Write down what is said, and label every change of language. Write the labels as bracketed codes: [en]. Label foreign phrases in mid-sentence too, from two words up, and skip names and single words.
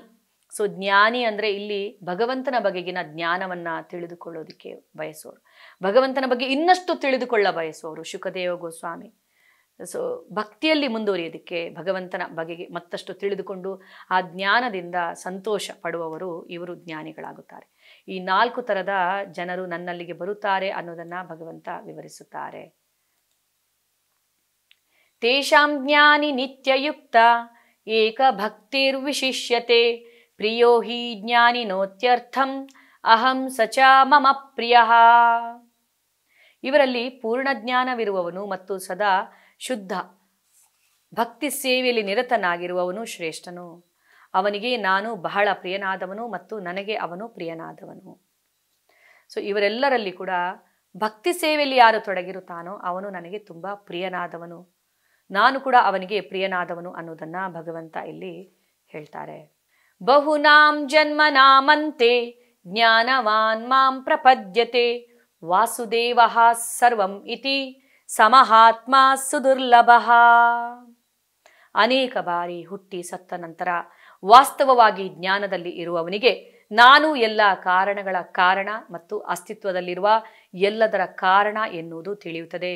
[kn] ಸೊ ಜ್ಞಾನಿ ಅಂದರೆ ಇಲ್ಲಿ ಭಗವಂತನ ಬಗೆಗಿನ ಜ್ಞಾನವನ್ನು ತಿಳಿದುಕೊಳ್ಳೋದಕ್ಕೆ ಬಯಸುವವರು, ಭಗವಂತನ ಬಗ್ಗೆ ಇನ್ನಷ್ಟು ತಿಳಿದುಕೊಳ್ಳ ಬಯಸುವವರು. ಶುಕದೇವ ಗೋಸ್ವಾಮಿ ಸೊ ಭಕ್ತಿಯಲ್ಲಿ ಮುಂದುವರಿಯೋದಕ್ಕೆ, ಭಗವಂತನ ಬಗೆಗೆ ಮತ್ತಷ್ಟು ತಿಳಿದುಕೊಂಡು ಆ ಜ್ಞಾನದಿಂದ ಸಂತೋಷ ಪಡುವವರು, ಇವರು ಜ್ಞಾನಿಗಳಾಗುತ್ತಾರೆ. ಈ 4 ಥರದ ಜನರು ನನ್ನಲ್ಲಿಗೆ ಬರುತ್ತಾರೆ ಅನ್ನೋದನ್ನು ಭಗವಂತ ವಿವರಿಸುತ್ತಾರೆ. [sa] ತೇಷಾಂ ಜ್ಞಾನಿ ನಿತ್ಯಯುಕ್ತ ಏಕ ಭಕ್ತಿರ್ವಿಶಿಷ್ಯತೆ ಪ್ರಿಯೋ ಹಿ ಜ್ಞಾನಿನೋತ್ಯರ್ಥಂ ಅಹಂ ಸಚ ಮಮ ಪ್ರಿಯಃ. [kn] ಇವರಲ್ಲಿ ಪೂರ್ಣ ಜ್ಞಾನವಿರುವವನು ಮತ್ತು ಸದಾ ಶುದ್ಧ ಭಕ್ತಿ ಸೇವೆಯಲ್ಲಿ ನಿರತನಾಗಿರುವವನು ಶ್ರೇಷ್ಠನು. ಅವನಿಗೆ ನಾನು ಬಹಳ ಪ್ರಿಯನಾದವನು ಮತ್ತು ನನಗೆ ಅವನು ಪ್ರಿಯನಾದವನು. ಸೊ ಇವರೆಲ್ಲರಲ್ಲಿ ಕೂಡ ಭಕ್ತಿ ಸೇವೆಯಲ್ಲಿ ಯಾರು ತೊಡಗಿರುತ್ತಾನೋ ಅವನು ನನಗೆ ತುಂಬ ಪ್ರಿಯನಾದವನು, ನಾನು ಕೂಡ ಅವನಿಗೆ ಪ್ರಿಯನಾದವನು ಅನ್ನೋದನ್ನು ಭಗವಂತ ಇಲ್ಲಿ ಹೇಳ್ತಾರೆ. [sa] ಬಹುನಾಂ ಜನ್ಮನಾಮಂತೆ ಜ್ಞಾನವಾನ್ ಮಾಂ ಪ್ರಪದ್ಯತೆ ವಾಸುದೇವಃ ಸರ್ವಂ ಇತಿ ಸಮಹಾತ್ಮ ಸುದುರ್ಲಭಃ. [kn] ಅನೇಕ ಬಾರಿ ಹುಟ್ಟಿ ಸತ್ತ ನಂತರ ವಾಸ್ತವವಾಗಿ ಜ್ಞಾನದಲ್ಲಿ ಇರುವವನಿಗೆ ನಾನು ಎಲ್ಲ ಕಾರಣಗಳ ಕಾರಣ ಮತ್ತು ಅಸ್ತಿತ್ವದಲ್ಲಿರುವ ಎಲ್ಲದರ ಕಾರಣ ಎನ್ನುವುದು ತಿಳಿಯುತ್ತದೆ.